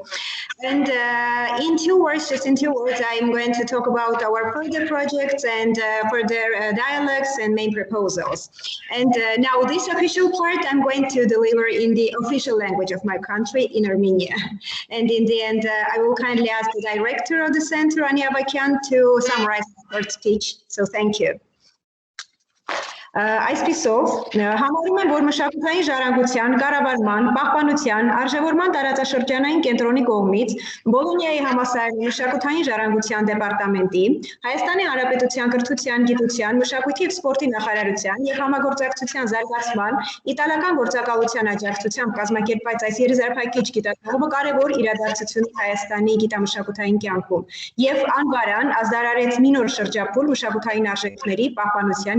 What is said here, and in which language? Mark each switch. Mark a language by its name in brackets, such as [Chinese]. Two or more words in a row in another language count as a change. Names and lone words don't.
[English] And in 2 words, just in 2 words, I'm going to talk about our further projects and further dialogues and main proposals. And now this official part I'm going to deliver in the official language of my country, in Armenia. And in the end, I will kindly ask the director of the center, Ania Bakyan, to summarize the short speech. So thank you. [Armenian] Այսպիսով, համարում եմ, որ մշակութային ժառանգության, կառավարման, պահպանության, արժևորման տարածաշրջանային կենտրոնի կողմից Բոլոնիայի համալսարանի մշակութային ժառանգության դեպարտամենտի, Հայաստանի Հանրապետության կրթության, գիտության, մշակույթի և սպորտի նախարարության և համագործակցության զարգացման, իտալական գործակալության աջակցությամբ կազմակերպված այս եզրափակիչ գիտակցումը կարևոր իրադարձություն Հայաստանի գիտամշակութային կյանքում և անվարան ազդարարեց մի նոր շրջափուլ մշակութային արժեքների պահպանության